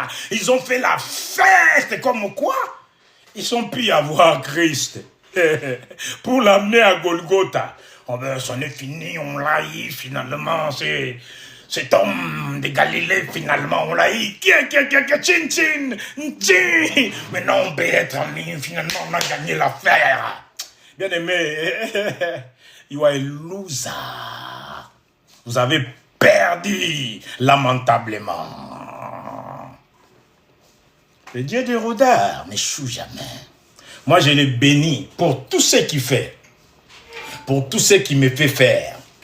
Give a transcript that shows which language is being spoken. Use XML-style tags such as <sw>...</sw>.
<fr>Ils ont fait la fête, comme quoi ils sont pu avoir Christ pour l'amener à Golgotha. Oh ben, c'en est fini, on l'a eu finalement, cet homme de Galilée, finalement, on l'a eu. Tchin, tchin, tchin. Maintenant, on peut être amis, finalement, on a gagné l'affaire. Bien aimé,</fr> <en>you are a loser.</en> <fr>Vous avez perdu lamentablement. Le Dieu de rôdeur n'échoue jamais. Moi, je le bénis pour tout ce qu'il fait, pour tout ce qu'il me fait faire.</fr>